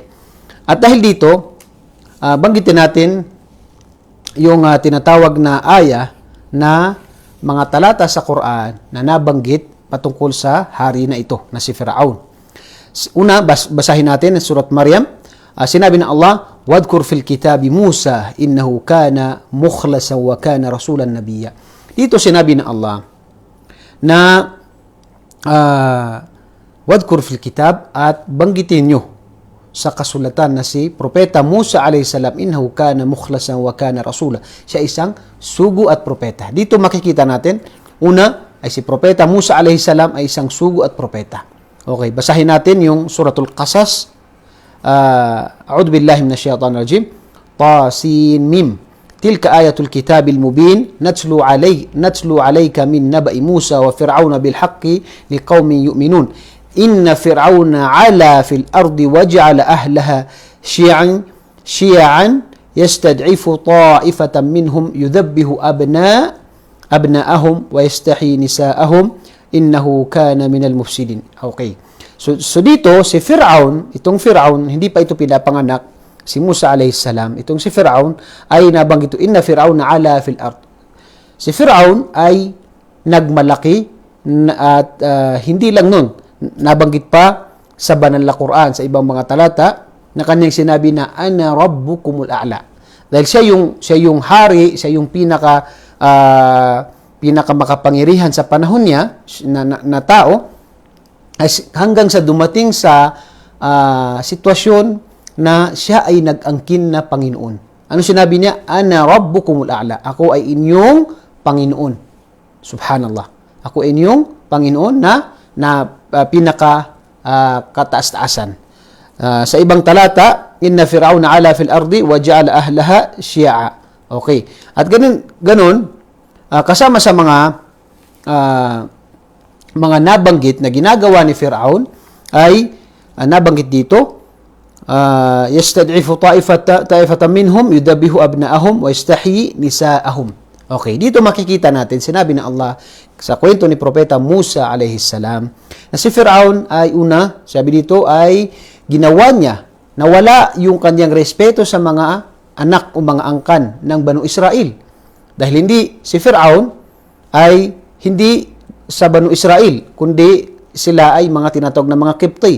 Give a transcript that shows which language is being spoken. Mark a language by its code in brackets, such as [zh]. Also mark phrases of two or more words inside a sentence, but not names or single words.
[tl] At dahil dito, banggitin natin yung tinatawag na aya na mga talata sa Quran na nabanggit patungkol sa hari na ito, na si Fir'aun. Una, basahin natin ang surat Maryam. Sinabi ng Allah, [ar] "واذكر في الكتاب موسى إنه كان مخلصا وكان رسولا نبيا." [tl] Dito sinabi ng Allah na [ar] واذكر في الكتاب, [tl] at banggitin nyo sa kasulatan na si Propeta Musa alayhisalam, [ar] إنه كان مخلصا وكان رسولا. [tl] Siya isang sugo at propeta. Dito makikita natin, una ay si Propeta Musa alayhisalam ay isang sugo at propeta. Okay, basahin natin yung suratul Qasas. [ar] أعوذ بالله من الشيطان الرجيم. طسم. تلك آيات الكتاب المبين نتلو عليك من نبإ موسى وفرعون بالحق لقوم يؤمنون. إن فرعون علا في الأرض وجعل أهلها شيعا يستضعف طائفة منهم يذبح أبناءهم ويستحيي نساءهم إنه كان من المفسدين. [tl] Okay. So dito si Fir'aun, itong Fir'aun, hindi pa ito pinapanganak si Musa alayhisalam. Itong si Fir'aun ay nabanggit ito, [ar] إن فرعون علا في الأرض. [tl] Si Fir'aun ay nagmalaki at hindi lang nun, nabanggit pa sa banal na Quran sa ibang mga talata na kanyang sinabi na [ar] أنا ربكم الأعلى. [tl] Dahil siya yung hari, siya yung pinaka makapangyarihan sa panahon niya na tao, hanggang sa dumating sa sitwasyon na siya ay nag-angkin na Panginoon. Ano sinabi niya? [ar] أنا ربكم الأعلى. [tl] Ako ay inyong Panginoon. Subhanallah. Ako ay inyong Panginoon na pinaka kataas-taasan. Sa ibang talata, [ar] إن فرعون علا في الأرض وجعل أهلها شيعا. [tl] Okay. At ganun kasama sa mga nabanggit na ginagawa ni Fir'aun ay nabanggit dito, [ar] يستضعف طائفة منهم يذبح أبناءهم ويستحيي نساءهم. [tl] Okay, dito makikita natin, sinabi ng Allah sa kwento ni Propeta Musa alayhisalam na si Fir'aun ay sabi dito ay ginawa niya na wala yung kanyang respeto sa mga anak o mga angkan ng Banu Israel. Dahil hindi si Fir'aun ay hindi sa Banu Israel, kundi sila ay mga tinatawag na mga Kipti.